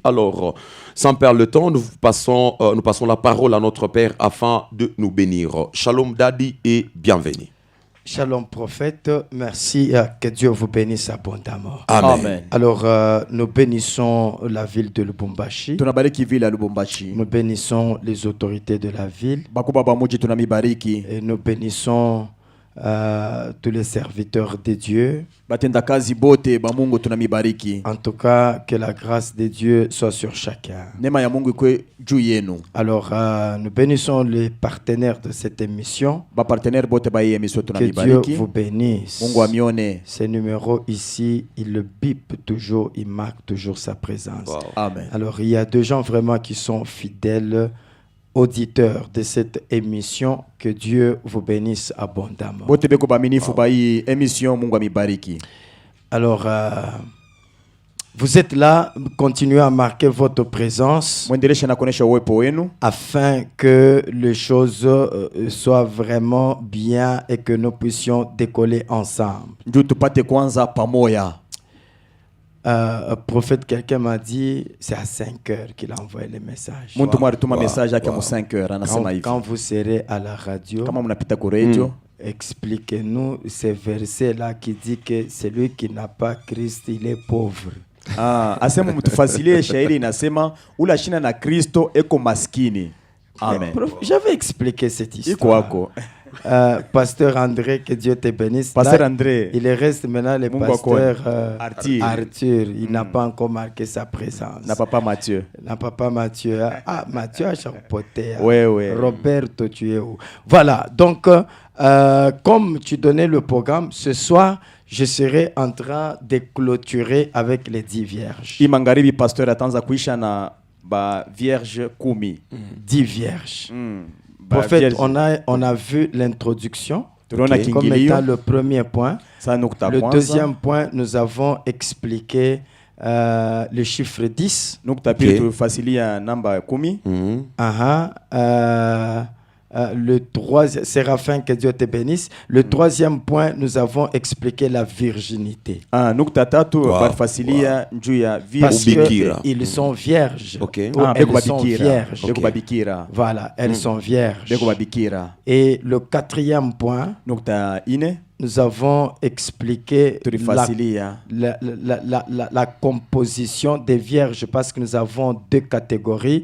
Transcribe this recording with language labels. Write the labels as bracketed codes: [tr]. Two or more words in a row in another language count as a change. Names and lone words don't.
[fr] Alors, sans perdre le temps, nous passons la parole à notre Père afin de nous bénir. Shalom Daddy et bienvenue. Shalom prophète, merci, que Dieu vous bénisse abondamment. Amen. Amen. Alors, nous bénissons la ville de Lubumbashi. [sw] Tunabariki vile ya Lubumbashi. [fr] Nous bénissons les autorités de la ville. [sw] Bakubwa ba muji tunamibariki. [fr] Et nous bénissons tous les serviteurs de Dieu. [sw] Batenda kazi bote ba Mungu tunamibariki. [fr] En tout cas, que la grâce de Dieu soit sur chacun. [sw] Neema ya Mungu ikwe juu yenu. [fr] Alors, nous bénissons les partenaires de cette émission. [sw] Ba partenaire bote ba hii emission [fr] Que Dieu [sw] tunamibariki. [fr] vous bénisse. [sw] Mungu amione. [fr] Ces numéros ici, il le bip toujours, il marque toujours sa présence. Wow. Amen. Alors, il y a des gens vraiment qui sont fidèles auditeurs de cette émission. Que Dieu vous bénisse abondamment. [sw] Bote beko ba minifu ba hii emission Mungu amibariki. [fr] Alors, vous êtes là, continuez à marquer votre présence [sw] Mwendelesha na kuonesha uwepo wenu [fr] afin que les choses soient vraiment bien et que nous puissions décoller ensemble. [sw] juu tupate kwanza pamoja. [fr] Prophète, quelqu'un m'a dit, c'est à 5 heures qu'il a envoyé le message. [sw] Muntu mwa alituma Wow. message yake Wow. mu 5 heures anasema hivi. [fr] Quand vous serez à la radio, [sw] Kama mnapita ku radio, [fr] expliquez-nous ce verset-là qui dit que celui qui n'a pas Christ, il est pauvre. [sw] asema mtufasilie shairi inasema ula shina na Kristo eko maskini. Amen. [fr] J'avais expliqué cette [sw] Iko [fr] histoire. [sw] wako. [fr] Pasteur André, que Dieu te bénisse. Pasteur Là, André. il reste maintenant le [sw] Mungu [fr] pasteur Arthur. Arthur. Il n'a pas encore marqué sa présence. [sw] Na papa Mathieu. Na papa Mathieu. [fr] Mathieu a chapeauté. Ouais. Roberto, tu es où? Voilà. Donc, comme tu donnais le programme, ce soir, je serai en train de clôturer avec les 10 vierges. [sw] Hii magharibi pasteur ataanza kuisha na ba vierge 10. [fr] 10 vierges. [sw] Ba [fr] Prophète, vierge. on a vu l'introduction [sw] Tunaona [fr] Ok. comme [sw] kiingilio. [fr] étant le premier point. [sw] Sa nukta [fr] Le [sw] kwanza. [fr] deuxième point, nous avons expliqué le chiffre 10. [sw] Nukta pili Ok. tufasilia namba 10. Mhm. [fr] Le troisième, Séraphin, que Dieu te bénisse. Le troisième point, nous avons expliqué la virginité. [sw] Nukta tatu Wow. batufasilia juu ya [fr] Parce [sw] Bikira. [fr] qu'ils sont vierges. Ok. Ou [sw] beko [fr] elles sont [sw] babikira. [fr] vierges. [sw] Beko babikira. [fr] Voilà, elles sont vierges. [sw] Beko babikira. [fr] Et le quatrième point, [sw] Nukta ine [fr] nous avons expliqué [sw] tulifasilia [fr] la composition des vierges, parce que nous avons 2 catégories.